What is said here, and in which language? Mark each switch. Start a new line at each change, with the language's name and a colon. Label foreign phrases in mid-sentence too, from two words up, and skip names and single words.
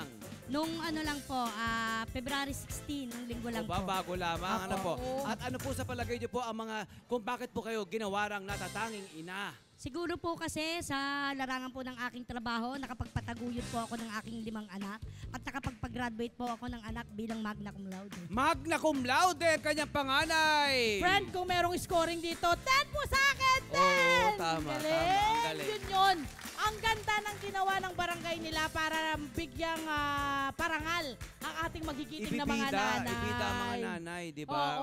Filipino: Nung ano lang po, February 16, nung linggo lang po. Bago lamang, ano po? Oo. At ano po sa palagay niyo po ang mga, kung bakit po kayo ginawarang natatanging ina? Siguro po kasi sa larangan po ng aking trabaho, nakapagpataguyod po ako ng aking 5 anak at nakapagpag-graduate po ako ng anak bilang
Latin: magna cum laude. Magna cum laude,
Filipino: kanyang panganay! Friend, kung merong scoring dito, 10 po sa akin, 10! Oo, tama, ang galing. Yun yun. Ang ganda ng ginawa ng barangay nila para bigyang parangal ang ating magigiting na mga nanay. Ibida ang mga nanay, di ba?